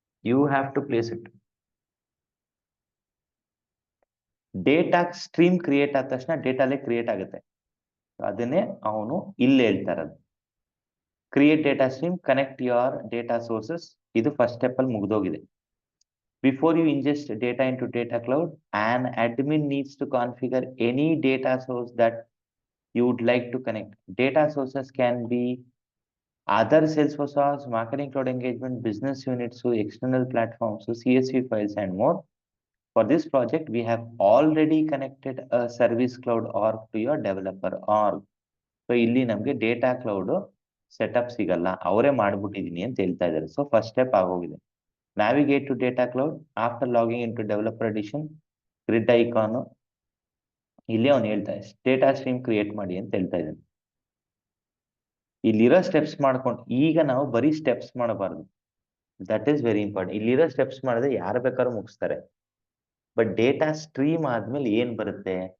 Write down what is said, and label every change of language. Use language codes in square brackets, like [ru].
[en] You have to place it. [kn] Data stream create ಆದ ತಕ್ಷಣ data lake create ಆಗುತ್ತೆ. ಅದನ್ನೇ ಅವನು ಇಲ್ಲಿ ಹೇಳ್ತಾ ಇರೋದು. [en] Create data stream, connect your data sources. [kn] ಇದು ಫಸ್ಟ್ ಸ್ಟೆಪ್ ಅಲ್ಲಿ ಮುಗಿದೋಗಿದೆ. [en] Before you ingest data into data cloud, an admin needs to configure any data source that you would like to connect. Data sources can be other Salesforce source, marketing cloud engagement, business units, so external platforms, so CSV files and more. For this project, we have already connected a service cloud org to your developer org. [kn] So ಇಲ್ಲಿ ನಮಗೆ data cloud setup ಸಿಗಲ್ಲ, ಅವರೇ ಮಾಡ್ಬಿಟ್ಟಿದೀನಿ ಅಂತ ಹೇಳ್ತಾ ಇದ್ದಾರೆ. So first step ಆಗೋಗಿದೆ. [en] Navigate to data cloud after logging into developer edition. [kn] Grid icon ಇಲ್ಲಿ ಅವನು ಹೇಳ್ತಾ ಇದೆ ಡೇಟಾ ಸ್ಟ್ರೀಮ್ ಕ್ರಿಯೇಟ್ ಮಾಡಿ ಅಂತ ಹೇಳ್ತಾ ಇದ್ದಾನೆ. ಇಲ್ಲಿರೋ ಸ್ಟೆಪ್ಸ್ ಮಾಡ್ಕೊಂಡು ಈಗ ನಾವು ಬರೀ ಸ್ಟೆಪ್ಸ್ ಮಾಡಬಾರ್ದು. [en] That is very important. [kn] ಇಲ್ಲಿರೋ ಸ್ಟೆಪ್ಸ್ ಮಾಡಿದ್ರೆ ಯಾರು ಬೇಕಾದ್ರೂ ಮುಗಿಸ್ತಾರೆ. ಬಟ್ ಡೇಟಾ ಸ್ಟ್ರೀಮ್ ಆದ್ಮೇಲೆ ಏನ್ ಬರುತ್ತೆ?